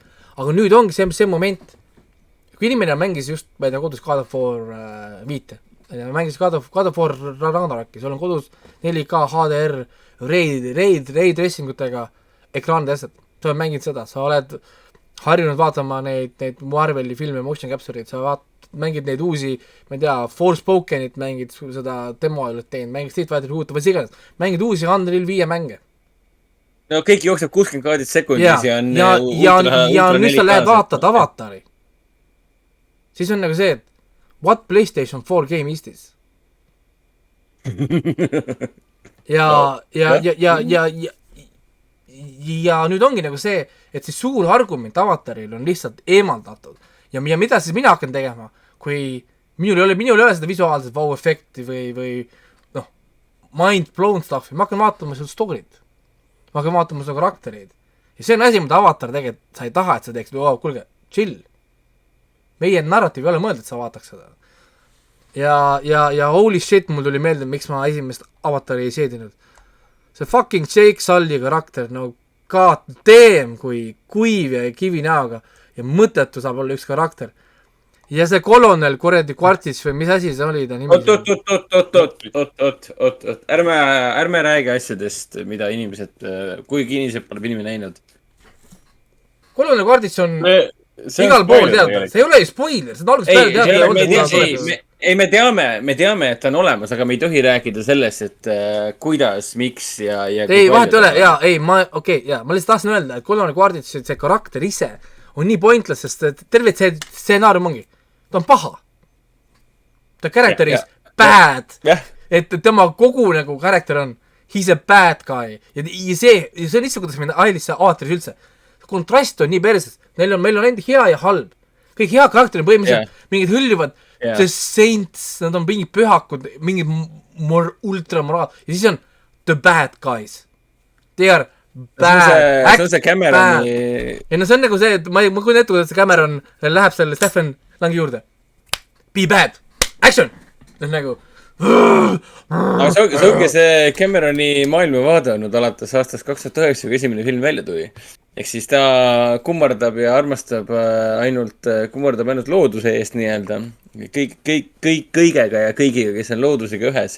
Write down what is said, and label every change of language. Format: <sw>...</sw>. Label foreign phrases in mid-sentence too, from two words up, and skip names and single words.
<et>Aga nüüd ongi see moment, kui inimene mängis just, ma ei tea, kodus God of War 5, mängis God of War Ragnaraki, sul on kodus 4K, HDR, raid dressingutega ekraanide asjad, sa oled mänginud seda, sa oled harjunud vaatama neid Marveli filme,</et> <en>motion capture'id,</en> <et>sa mängid neid uusi, ma ei tea, Forspokenit mängid seda demo teinud, mängid Street Fighter uut, või siganes, mängid uusi Unreal 5 mänge. No kõik jookseb 60 kaadrit sekundis ja nüüd sa lähed vaatad Avatari. Siis on nagu see, et</et> <en>what PlayStation 4 game is this?</en> <et>Ja nüüd ongi nagu see, et siis suur argument Avataril on lihtsalt eemaldatud. Ja mida siis mina hakkan tegema, kui minul ei ole seda visuaalset wow-efekti või</et> <en>mind-blown stuffi,</en> <et>ma hakkan vaatama seda story't. Ma hakkan vaatama seda karaktereid. Ja see on asi, mida Avatar tegelikult, sa ei taha, et sa teeksid, kuulge, chill. Meie narratiiv ei ole mõeldud, et sa vaataks seda. Ja</et> <en>holy shit,</en> <et>mul tuli meelde, miks ma esimest Avatari ei seedinud. See fucking Jake Sully karakter, no</et> <en>god damn,</en> <et>kui kuiv ja kivi näoga ja mõttetu saab olla üks karakter. Ja see kolonel kuradi kvartits või mis asi see oli ta nimi? Ärme räägi asjadest, mida inimesed, kuigi inimesed pole filmi näinud. Kolonel kvartits on igal pool teada. See ei ole ju spoiler, see on algusest peale teada. Ei, me teame, et ta on olemas, aga me ei tohi rääkida sellest, et kuidas, miks ja ei, vahet ei ole, ma lihtsalt tahtsin öelda, et kolonel kvartits, see karakter ise on nii pointless, sest terve see stsenaarium ongi. Ta on paha. Ta karakter</et> <en>is bad.</en> <et>Et tema kogu nagu karakter on</et> <en>he's a bad guy.</en> <et>Ja see on lihtsalt, kuidas meil Ailisse aatris üldse. Kontrast on nii perses. Meil on ainult hea ja halb. Kõik hea karakter on põhimõtteliselt mingid hõljuvad</et> <en>the saints,</en> <et>nad on mingid pühakud, mingid ultramoraal. Ja siis on</et> <en>the bad guys. They are bad.</en> <et>See on see Cameroni... Ja no see on nagu see, et ma kujutan ette, kuidas see Cameron läheb selle Stephen Langi juurde.</et> <en>Be bad. Action!</en> <et>Nagu... Aga see ongi see Cameroni maailmavaade olnud alates aastast 2009, kui esimene film välja tuli. Ehk siis ta kummardab ainult looduse eest nii-öelda. Kõigega ja kõigiga, kes on loodusega ühes.</et>